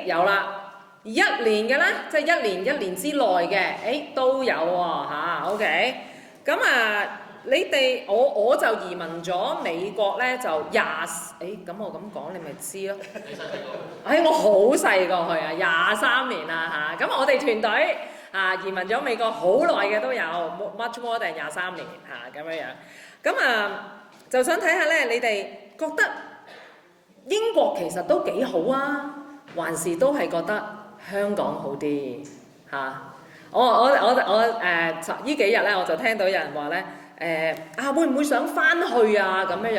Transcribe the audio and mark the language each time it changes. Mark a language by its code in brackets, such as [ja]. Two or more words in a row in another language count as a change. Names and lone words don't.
[yue] 有啦。1年嘅咧，即係一年之內嘅，都有喎OK。咁你哋我就移民咗美國咧，就咁我咁講你咪知咯。我好細個去23年啦咁我哋團隊移民咗美國好耐嘅都有 [en] much more than [yue] 23 年咁樣樣。咁就想睇下咧，你哋覺得英國其實都幾好啊，還是都係覺得香港好啲我呢幾日咧，我就聽到有人話咧，會唔會想翻去咁樣樣？